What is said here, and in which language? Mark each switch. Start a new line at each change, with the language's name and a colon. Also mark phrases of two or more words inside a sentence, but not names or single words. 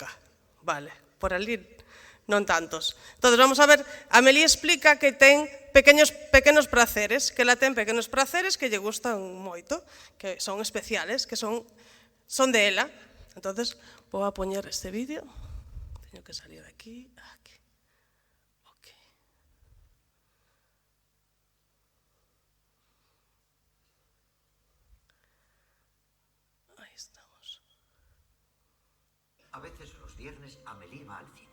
Galician: Vale, por ali non tantos. Entón, vamos a ver, Amélie explica que ten pequenos praceres, que ela ten pequenos praceres que lle gustan moito, que son especiales, que son de ela. Entón, vou a poñer este vídeo. Teño que salir de aquí. Ok.
Spanish: Ahí estamos. A veces los viernes Amélie va al cine.